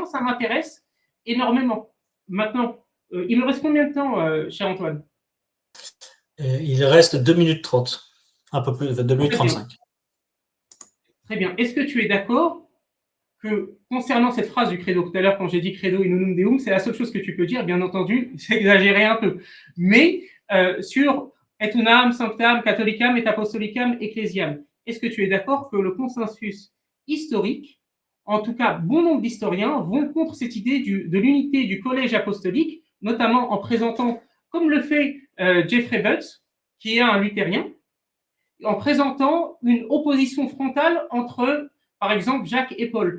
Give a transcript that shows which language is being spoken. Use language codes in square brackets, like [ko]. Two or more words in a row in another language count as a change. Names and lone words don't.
[fr] Ça m'intéresse énormément. Maintenant, il me reste combien de temps, cher Antoine? Il reste 2 minutes 30, un peu plus, 2 minutes Très bien. 35. Très bien. Est-ce que tu es d'accord que concernant cette phrase du credo, tout à l'heure quand j'ai dit [la] credo in unum deum, [fr] c'est la seule chose que tu peux dire, bien entendu, j'ai exagéré un peu, mais sur [la] et unam sanctam catholicam et apostolicam ecclesiam, [fr] est-ce que tu es d'accord que le consensus historique, en tout cas bon nombre d'historiens, vont contre cette idée de l'unité du collège apostolique, notamment en présentant, comme le fait Jeffrey Butts, qui est un luthérien, en présentant une opposition frontale entre, par exemple, Jacques et Paul.